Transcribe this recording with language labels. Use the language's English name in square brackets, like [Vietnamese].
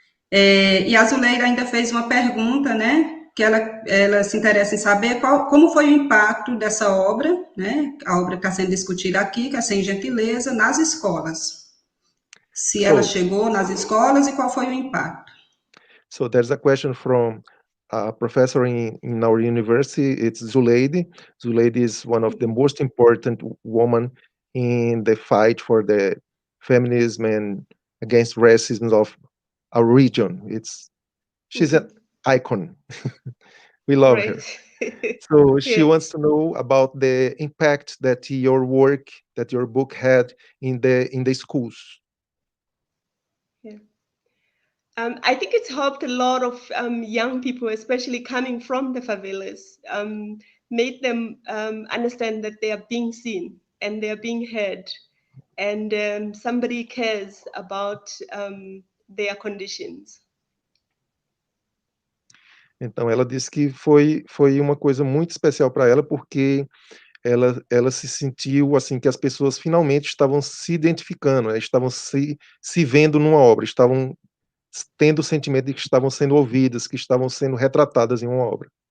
[Portuguese] E a Zuleide ainda fez uma pergunta, né, que ela se interessa em saber como foi o impacto dessa obra, né, a obra que está sendo discutida aqui, que é Sem Gentileza, nas escolas. Se ela chegou nas escolas e qual foi o impacto. [English] So there's a question from a professor in our university. It's Zuleide. Zuleide is one of the most important women in the fight for the feminism and against racism of our region. She's an icon. We love her. So she wants to know about the impact that your work, that your book had in the schools. I think it's helped a lot of young people, especially coming from the favelas, made them understand that they are being seen and they are being heard, and somebody cares about their conditions. [Portuguese] Então, ela disse que foi uma coisa muito especial para ela, porque ela se sentiu assim que as pessoas finalmente estavam se identificando, né, estavam se vendo numa obra, estavam tendo o sentimento de que estavam sendo ouvidas, que estavam sendo retratadas em uma obra.